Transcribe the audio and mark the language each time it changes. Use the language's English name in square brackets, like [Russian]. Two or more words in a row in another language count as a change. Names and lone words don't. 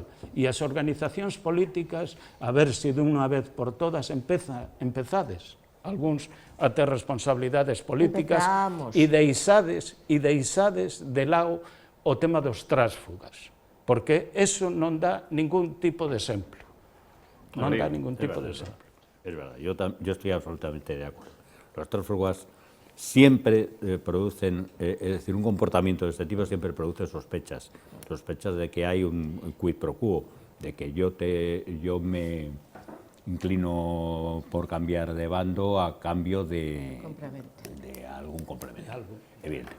[Galician] E as organizacións políticas, a ver se dunha vez por todas empezades, algúns a ter responsabilidades políticas e deixades de lado o tema dos trásfugas, porque eso non dá ningún tipo de exemplo. Non dá ningún tipo de exemplo. [Spanish] Es verdad, yo estoy absolutamente de acuerdo. Los tránsfugas siempre producen, es decir, un comportamiento de este tipo siempre produce sospechas de que hay un [Latin] quid pro quo, [Spanish] de que yo me inclino por cambiar de bando a cambio de algún complemento, evidentemente.